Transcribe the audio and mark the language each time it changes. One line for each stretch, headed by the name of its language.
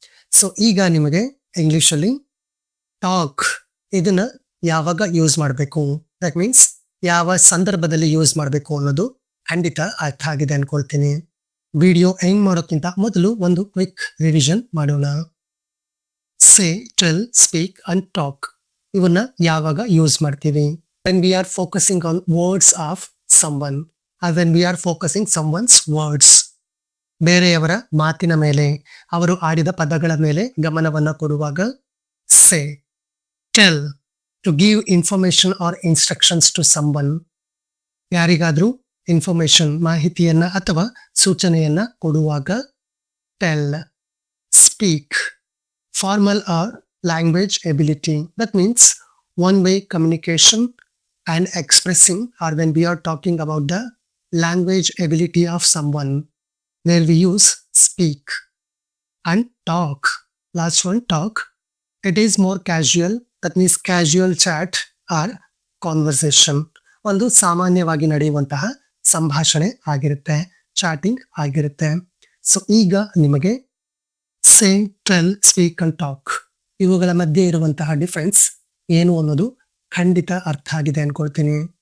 Kannada: So ಈಗ ನಿಮಗೆ English ಅಲ್ಲಿ ಟಾಕ್ ಇದನ್ನ ಯಾವಾಗ ಯೂಸ್ ಮಾಡಬೇಕು,
English: that means
Kannada: ಯಾವ ಸಂದರ್ಭದಲ್ಲಿ ಯೂಸ್ ಮಾಡಬೇಕು ಅನ್ನೋದು ಖಂಡಿತ ಅರ್ಥ ಆಗಿದೆ ಅನ್ಕೊಳ್ತೀನಿ. ವಿಡಿಯೋ ಎಂಡ್ ಮಾಡೋಕ್ಕಿಂತ ಮೊದಲು ಒಂದು ಕ್ವಿಕ್ ರಿವಿಷನ್ ಮಾಡೋಣ. ಸೇ, ಟೆಲ್, ಸ್ಪೀಕ್ ಅಂಡ್ ಟಾಕ್ ಇವನ್ನ ಯಾವಾಗ ಯೂಸ್ ಮಾಡ್ತೀವಿ?
English: when we are focusing on words of someone, or when we are focusing someone's words.
Kannada: ಬೇರೆಯವರ ಮಾತಿನ ಮೇಲೆ, ಅವರು ಆಡಿದ ಪದಗಳ ಮೇಲೆ ಗಮನವನ್ನ ಕೊಡುವಾಗ say.
English: tell, to give information or instructions to someone.
Kannada: ಯಾರಿಗಾದ್ರೂ ಇನ್ಫಾರ್ಮೇಶನ್, ಮಾಹಿತಿಯನ್ನ ಅಥವಾ ಸೂಚನೆಯನ್ನ ಕೊಡುವಾಗ tell.
English: speak, formal or language ability. That means one-way communication and expressing, or when we are talking about the language ability of someone, where we use speak. And talk, last one, talk. It is more casual that means casual chat or conversation,
Kannada: ಒಂದು ಸಾಮಾನ್ಯವಾಗಿ ನಡೆಯುವಂತಹ ಸಂಭಾಷಣೆ ಆಗಿರುತ್ತೆ, ಚಾಟಿಂಗ್ ಆಗಿರುತ್ತೆ. So ಈಗ ನಿಮಗೆ ಸೇ, tell, speak and talk ಇವುಗಳ ಮಧ್ಯೆ ಇರುವಂತಹ ಡಿಫರೆನ್ಸ್ ಏನು ಅನ್ನೋದು ಖಂಡಿತ ಅರ್ಥ ಆಗಿದೆ ಅನ್ಕೊಳ್ತೀನಿ.